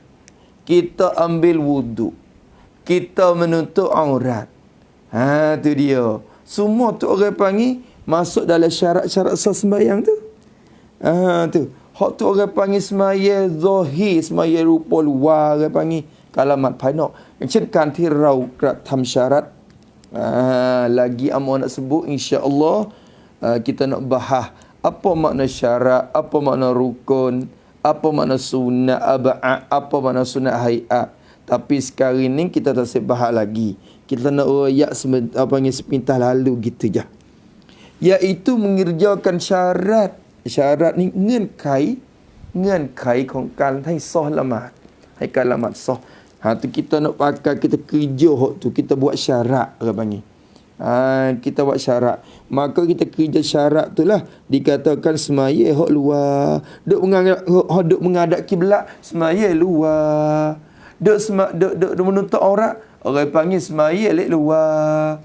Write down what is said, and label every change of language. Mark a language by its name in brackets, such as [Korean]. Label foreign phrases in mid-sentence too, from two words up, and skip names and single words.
[Malay] Kita ambil wuduk. Kita menutup aurat. Tu dia. Semua tu orang panggil masuk dalam syarat-syarat sah sembahyang tu. Tu. Hak tu orang panggil sembahyang zahir, sembahyang rupa luar orang panggil kalamat [Thai] ภายนอก อย่างเช่นการที่เรากระทำ [Malay] syarat. Lagi amal nak sebut insya-Allah. Kita nak bahas apa makna syarat, apa makna rukun, apa makna sunat ab'ad, apa makna sunat hayat. Tapi sekarang ni kita tak sempat bahas lagi. Kita nak royak sepintas lalu gitu je. Iaitu mengerjakan syarat. Syarat ni [Thai] เงื่อนไขของการให้ซอละหมาด ให้การละหมาดซอ [Malay] tu kita nak pakai, kita kerja hak tu, kita buat syarat orang panggil. Kita buat syarat. Maka kita kerja syarat tu lah dikatakan semaya hak luar. Duk menghadap kiblat, semaya luar. Duk menutup aurat, orang panggil semaya lek luar.